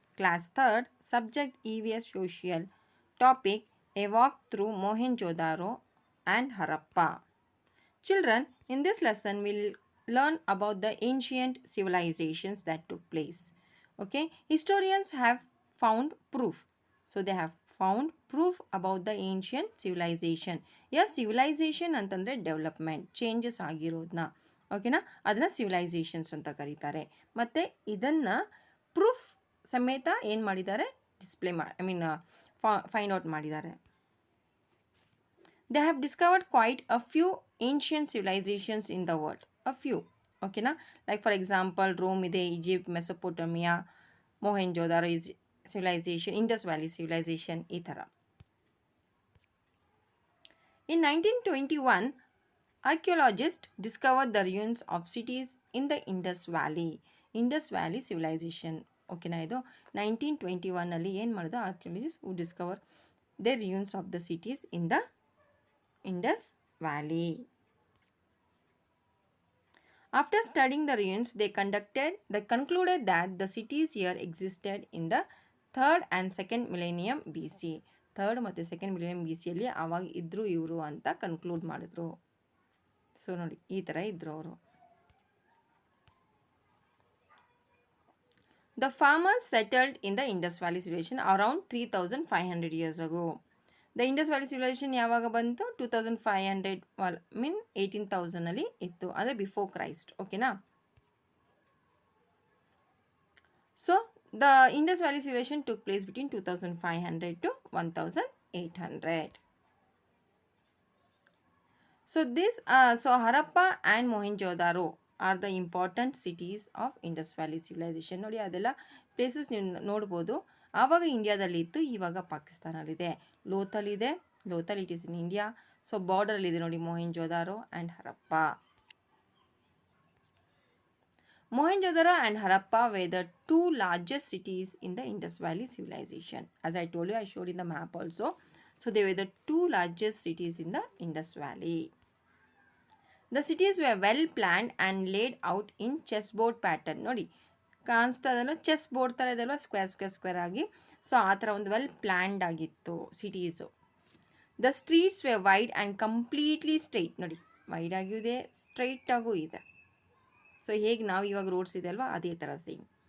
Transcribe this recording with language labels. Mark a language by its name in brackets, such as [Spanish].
[English] Class 3rd, subject EVS Social. Topic, a walk through Mohenjo-daro and Harappa. Children, in this lesson we'll learn about the ancient civilizations that took place. Okay, historians have found proof. So they have found proof about the ancient civilization. Yes, civilization [Kannada] ಅಂತಂದರೆ development changes ಆಗಿರೋದನ್ನ ಓಕೆನಾ ಅದನ್ನು civilisations ಅಂತ ಕರೀತಾರೆ. ಮತ್ತು ಇದನ್ನು proof ಸಮೇತ ಏನು ಮಾಡಿದ್ದಾರೆ ಡಿಸ್ಪ್ಲೇ ಫೈಂಡ್ ಔಟ್ ಮಾಡಿದ್ದಾರೆ. [English] They have discovered quite a few ancient civilizations in the world. A few. Okay, na? Like for example, Rome ide, Egypt, Mesopotamia, Mohenjo-daro civilization, Indus Valley civilization, [Kannada] ಈ ಥರ. [English] In 1921, archaeologists discovered the ruins of cities in the Indus Valley. Indus Valley civilization. [Kannada] ಓಕೆನಾ ಇದು 1921 ಏನು ಮಾಡಿದ್ರು [English] Archaeologist who discover the ruins of the cities in the Indus Valley. After studying the ruins, they concluded that the cities here existed in the 3rd and 2nd millennium BC. [Kannada] 3rd ಮತ್ತು 2nd millennium BCಯಲ್ಲಿ ಆವಾಗ ಇದ್ರು ಇವರು ಅಂತ conclude ಮಾಡಿದ್ರು. So ನೋಡಿ ಈ ಥರ ಇದ್ರು ಅವರು. [English] The farmers settled in the Indus Valley civilization around 3500 years ago. [Kannada] The Indus Valley civilization ಯಾವಾಗ ಬಂತು 2500 18,000 ಇತ್ತು ಅಂದರೆ ಬಿಫೋರ್ ಕ್ರೈಸ್ಟ್ ಓಕೆನಾ. [English] So the Indus Valley civilization took place between 2500 to 1800. So Harappa and Mohenjo-daro are the important cities of Indus Valley civilization. [Kannada] ನೋಡಿ ಅದೆಲ್ಲ places ನೀವು ನೋಡ್ಬೋದು. ಆವಾಗ ಇಂಡಿಯಾದಲ್ಲಿ ಇತ್ತು, ಇವಾಗ ಪಾಕಿಸ್ತಾನಲ್ಲಿದೆ. [English] Lothal it is in India. [Kannada] So ಬಾರ್ಡರಲ್ಲಿದೆ ನೋಡಿ ಮೊಹೆಂಜೋದಾರೋ and Harappa. [English] Mohenjo-daro and Harappa were the two largest cities in the Indus Valley civilization. As I told you, I showed in the map also. So they were the two largest cities in the Indus Valley. The cities were well planned and laid out in chessboard pattern. [Kannada] ನೋಡಿ ಕಾಣಿಸ್ತಾ ಇದನ್ನು chess board ಥರ ಇದಲ್ವ square ಆಗಿ. So ಆ ಥರ ಒಂದು well planned ಆಗಿತ್ತು cities. [English] The streets were wide and completely straight. [Kannada] ನೋಡಿ ವೈಡ್ ಆಗಿಯೂ ಇದೆ, ಸ್ಟ್ರೈಟಾಗೂ ಇದೆ. ಸೊ ಹೇಗೆ ನಾವು ಇವಾಗ ರೋಡ್ಸ್ ಇದೆ ಅಲ್ವಾ ಅದೇ ಥರ ಸೇಮ್.